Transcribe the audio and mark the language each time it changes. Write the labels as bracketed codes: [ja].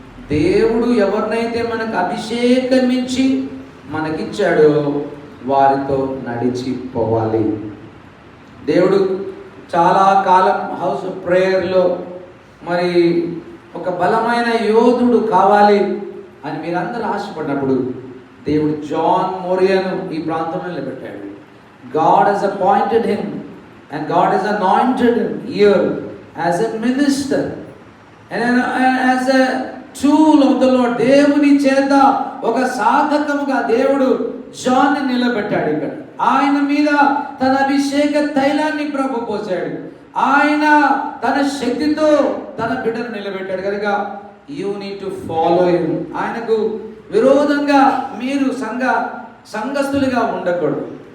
[te] దేవుడు ఎవరినైతే మనకు అభిషేకమించి మనకిచ్చాడో వారితో నడిచిపోవాలి. దేవుడు చాలా కాలం హౌస్ ప్రేయర్లో మరి ఒక బలమైన యోధుడు కావాలి అని మీరందరూ ఆశపడినప్పుడు దేవుడు జాన్ మోరియను ఈ ప్రాంతంలో నిలబెట్టాడు. [en] God has appointed him and God has anointed him here as a minister and as a tool of the Lord. [te] దేవుని చేత ఒక సాధకముగా దేవుడు జాన్ ని నిలబెట్టాడు. ఇక్కడ ఆయన మీద తన అభిషేక తైలాన్ని ప్రభు పోసాడు. ఆయన తన శక్తితో తన బిడ్డను నిలబెట్టాడు. కనుక [en] You need to follow him. [te] ఆయనకు విరోధంగా మీరు సంఘస్థులుగా ఉండకూడదు.